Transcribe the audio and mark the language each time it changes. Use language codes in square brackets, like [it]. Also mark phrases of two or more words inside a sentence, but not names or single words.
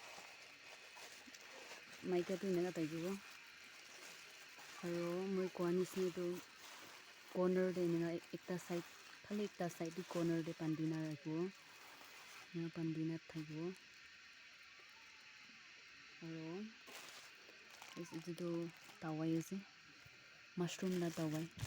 [nag] maika to nega tai dibo aro moi kwani se to corner de nega ekta side khali ekta side di corner de pandina rakhibo na pandina thakibo aro itu do tawai ase mushroom la tawai